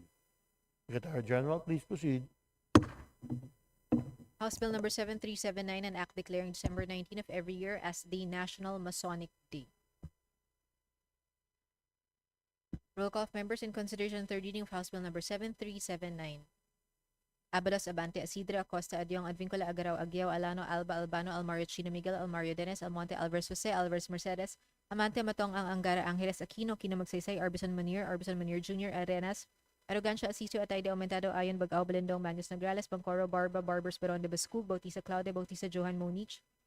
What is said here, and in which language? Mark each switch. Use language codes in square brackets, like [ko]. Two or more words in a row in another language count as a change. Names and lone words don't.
[en] Secretary General, please proceed. House Bill number 7379, an act declaring December 19 of every year as the National Masonic Day. Roll call of members in consideration third reading of House Bill number 7379. Abalos, Abante, Asidre, Acosta, Adyong, Advincula, Agaraw, Aguiao, Alano, Alba, Albano, Almario, Chino, Miguel, Almario, Dennis, Almonte, Alvarez, Jose, Alvarez, Mercedes, Amante, Matong, Ang Angara, Angeles, Aquino, Kino, Magsaysay, Arbison Munir Jr., Arenas, Arrogancia, Asisio, Atayde, Aumentado, Ayon, Bagao, Balindong, Magnus Nograles, Bangcoro, Barba, Barbers, Baron de Bascug, Bautista Claude, Bautista Johan Monich,